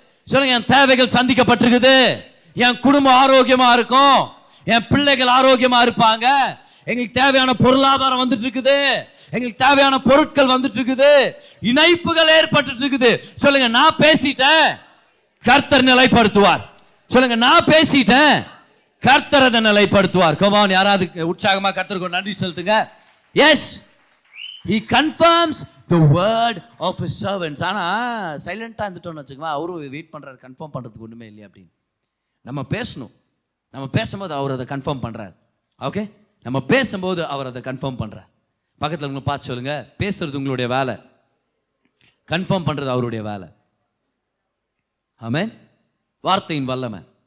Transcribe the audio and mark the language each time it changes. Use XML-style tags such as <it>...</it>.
<ta>சொல்லுங்க, என் தேவைகள் சந்திக்கப்பட்டிருக்குது, என் குடும்பம் ஆரோக்கியமா இருக்கும், என் பிள்ளைகள் ஆரோக்கியமா இருப்பாங்க, எங்களுக்கு தேவையான பொருளாதாரம் வந்துட்டு இருக்குது, எங்களுக்கு தேவையான பொருட்கள் வந்துட்டு இருக்குது, இணைப்புகள் ஏற்பட்டு இருக்குது. சொல்லுங்க, நான் பேசிட்டேன், கர்த்தர் நிலைப்படுத்துவார். சொல்லுங்க, நான் பேசிட்டேன், கர்த்தர் அதை நிலைப்படுத்துவார்.</ta> <en>Come on,</en> <ta>யாராவது உற்சாகமா கர்த்தருக்கு நன்றி செலுத்துங்க.</ta> <en>Yes, he confirms the word of his servants.</en> <ta>ஆனா சைலண்டா இருந்துட்டோம்னு வச்சுக்கோங்க, அவரும் வெயிட் பண்றாரு, கன்ஃபார்ம் பண்றதுக்கு ஒண்ணுமே இல்லையா அப்படின்னு. நம்ம பேசணும், நம்ம பேசும்போது அவர் அதை கன்ஃபார்ம் பண்றாரு. ஓகே, நம்ம பேசும்போது அவர் அதை கன்ஃபார்ம் பண்றார். பக்கத்தில் உங்களை பார்த்து சொல்லுங்க, பேசுறது உங்களுடைய வேலை, கன்ஃபார்ம் பண்றது அவருடைய வேலை. ஆமென். வார்த்தையின் வல்லமை.</ta>